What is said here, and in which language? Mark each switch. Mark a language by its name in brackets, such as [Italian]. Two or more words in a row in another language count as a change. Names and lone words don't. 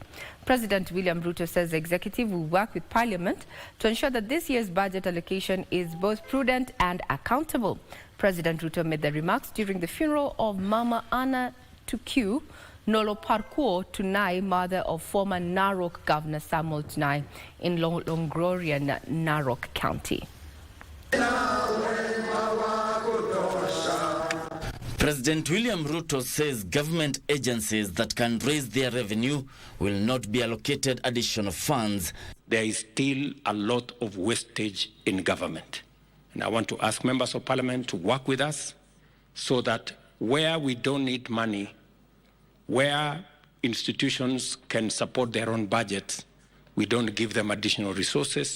[English] President William Ruto says the executive will work with Parliament to ensure that this year's budget allocation is both prudent and accountable. President Ruto made the remarks during the funeral of Mama Anna Tukiu Nolo Parkour Tunai, mother of former Narok Governor Samuel Tunai in Longroria, Narok County. President William Ruto says government agencies that can raise their revenue will not be allocated additional funds. There is still a lot of wastage in government. And I want to ask members of parliament to work with us so that where we don't need money, where institutions can support their own budgets, we don't give them additional resources.